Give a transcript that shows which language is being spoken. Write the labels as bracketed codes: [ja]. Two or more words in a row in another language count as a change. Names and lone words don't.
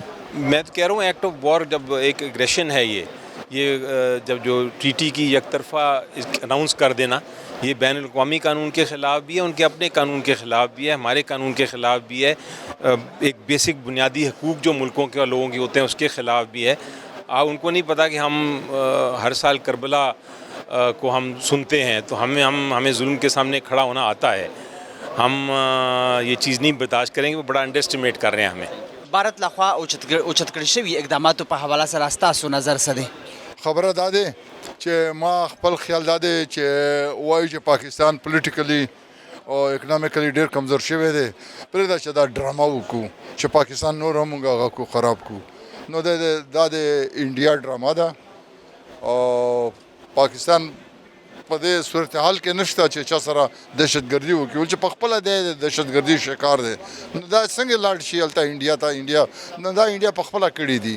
[ur] میں تو کہہ رہا ہوں [en] act of war, [ur] جب ایک اگریشن ہے یہ جب جو ٹریٹی کی یک طرفہ اناؤنس کر دینا، یہ بین الاقوامی قانون کے خلاف بھی ہے، ان کے اپنے قانون کے خلاف بھی ہے، ہمارے قانون کے خلاف بھی ہے، ایک بیسک بنیادی حقوق جو ملکوں کے اور لوگوں کے ہوتے ہیں اس کے خلاف بھی ہے۔ ان کو نہیں پتہ کہ ہم ہر سال کربلا کو ہم سنتے ہیں، تو ہمیں ظلم کے سامنے کھڑا ہونا آتا ہے، ہم یہ چیز نہیں برداشت کریں گے، وہ بڑا انڈر اسٹیمیٹ کر رہے ہیں ہمیں۔ [ps] بھارت لخوا اوچت کړی شوي اقداماتو په حواله سره ستاسو نظر څه دی؟ خبره دا دی چې ما خپل خیال دا دی چې وایو چې پاکستان پولیټیکلی او اکنامیکلی ډېر کمزور شوی دی، پرېږده چې دا ډرامه وکړو چې پاکستان نور هم موږ هغه کو خراب کړو، نو دا د انډیا ډرامه ده او پاکستان په دې صورتحال کې نشته چې چا سره دهشتګردي وکړي چې په خپله دی د دهشتګردي شکار دی نو دا څنګه لاړ شي هلته انډیا ته انډیا نو دا انډیا په خپله کړي دي